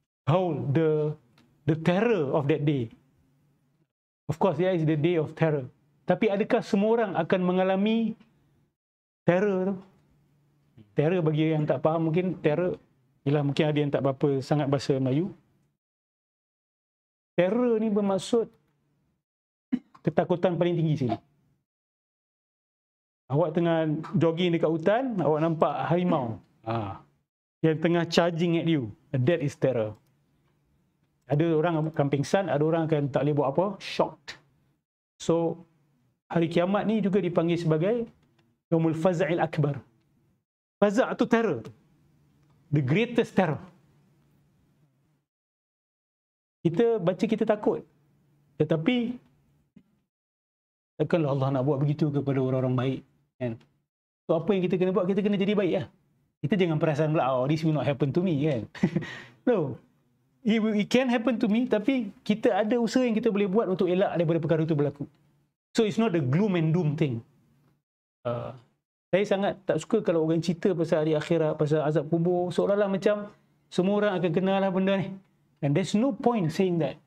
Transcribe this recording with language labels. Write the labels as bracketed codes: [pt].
[en] Haul, the terror of that day. Of course, there is the day of terror. [ms] Tapi adakah semua orang akan mengalami terror tu? Terror bagi yang tak faham mungkin terror ialah mungkin ada yang tak berapa sangat bahasa Melayu. Terror ni bermaksud ketakutan paling tinggi sekali. Awak tengah jogging dekat hutan, awak nampak harimau yang tengah [en] charging at you. That is terror. [ms] Ada orang akan pingsan, ada orang akan tak boleh buat apa, shocked. So, hari kiamat ni juga dipanggil sebagai Yaumul Faza'il Akbar. Faza' tu terror. [en] The greatest terror. [ms] Kita baca kita takut. Tetapi takkanlah Allah nak buat begitu kepada orang-orang baik. Kan? So apa yang kita kena buat, kita kena jadi baik lah. Kita jangan perasan pula, [en] oh this will not happen to me [ms] kan. [en] No. It can happen to me, [ms] tapi kita ada usaha yang kita boleh buat untuk elak daripada perkara itu berlaku. [en] So it's not the gloom and doom thing. [ms] Saya sangat tak suka kalau orang cerita pasal hari akhirat, pasal azab kubur, seolah-olah macam semua orang akan kenal lah benda ni. [en] And there's no point saying that.